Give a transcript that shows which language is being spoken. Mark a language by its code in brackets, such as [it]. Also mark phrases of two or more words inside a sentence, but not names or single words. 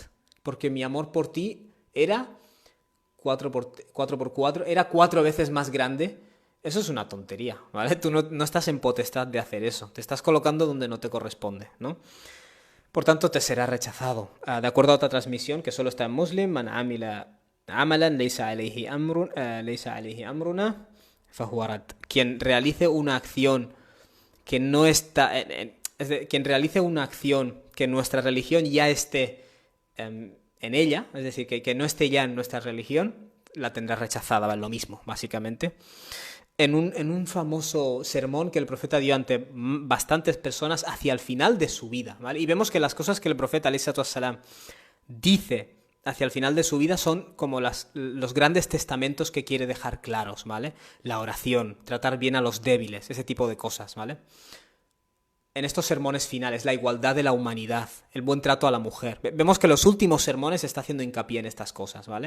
[es] Porque mi amor por ti era 4 por 4, era 4 veces más grande. Eso es una tontería, ¿vale? Tú no estás en potestad de hacer eso. Te estás colocando donde no te corresponde, ¿no? Por tanto, te será rechazado. De acuerdo a otra transmisión que solo está en Muslim, [ar] من عمل عملا ليس عليه أمرنا فهو رد. [es] Quien realice una acción que no está... quien realice una acción que nuestra religión ya esté en ella, es decir, que no esté ya en nuestra religión, la tendrá rechazada, lo mismo, básicamente. En un famoso sermón que el profeta dio ante bastantes personas hacia el final de su vida, ¿vale? Y vemos que las cosas que el profeta, [ar] عليه الصلاة والسلام, [es] dice hacia el final de su vida son como los grandes testamentos que quiere dejar claros, ¿vale? La oración, tratar bien a los débiles, ese tipo de cosas, ¿vale? En estos sermones finales, la igualdad de la humanidad, el buen trato a la mujer. Vemos que en los últimos sermones está haciendo hincapié en estas cosas, ¿vale?